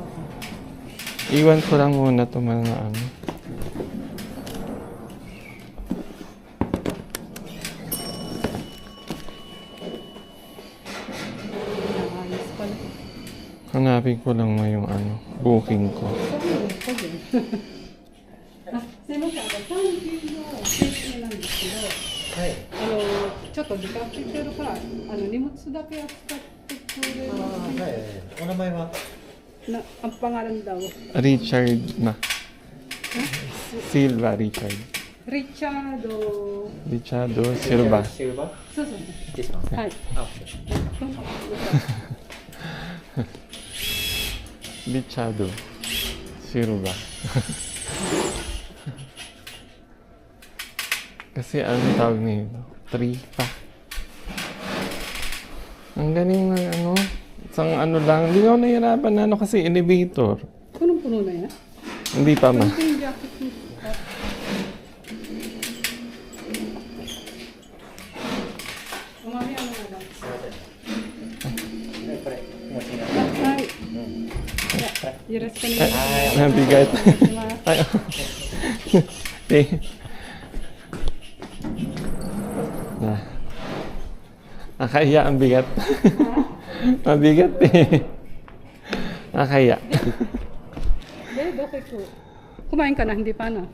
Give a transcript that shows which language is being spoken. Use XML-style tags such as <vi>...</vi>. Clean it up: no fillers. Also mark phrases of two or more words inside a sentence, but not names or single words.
<tl>Iwan ko lang muna ito mga ano. Ayos pala. Hanapin ko lang mo yung ano, booking ko.</tl> <ja>すいません、3級の請求なんですけど、ちょっと時間空いてるから、荷物だけ扱ってくれる。お名前は</ja> <tl>ang pangalan daw. Richard na. Silva Richard. Richardo. Richardo Silva.</tl> <ja>そうそう。はい。</ja> <tl>Richardo Silva. Kasi ano tawag nito? 3 pa. Ang galing na ano. Isang ano lang. Hindi ako nahihirapan na ano kasi elevator. Punong-puno na yan? Hindi pa ma. Ito yung jacket mo. Umami ano na lang. Ay.</tl> <ja>Yoroshiku onegai.</ja> <tl>Nabigat. Ay. Nakaya ang bigat. Mabigat eh. Nakaya. Bakit ko? Kumain ka na, hindi pa na.</tl>